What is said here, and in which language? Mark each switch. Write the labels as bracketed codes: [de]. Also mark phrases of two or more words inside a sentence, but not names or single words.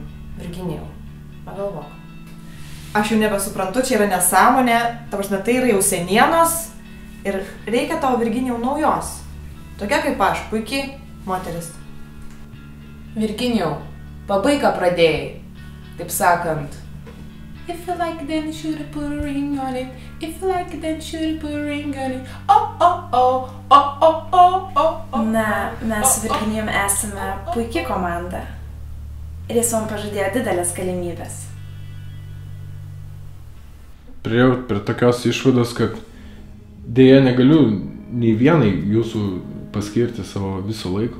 [lt] Virginijau, pagalvok. Aš jau nebesuprantu, čia yra nesąmonė, ta prasme, tai yra jau senienos ir reikia tavo, Virginijau, naujos. Tokia kaip aš, puikiai moteris. Virginijau, pabaig ką pradėjai. Taip sakant. [en] If you like it, then you should put a ring on it. If you like it, then you should put a ring on it. Oh, oh, oh, oh, oh, oh, oh, oh. [lt] Na, mes su Virginijum esame puikia komanda. Ir jis man pažadėjo didelės galimybės. Priėjau prie tokios išvados, kad dėja negaliu nei vienai jūsų paskirti savo viso laiko.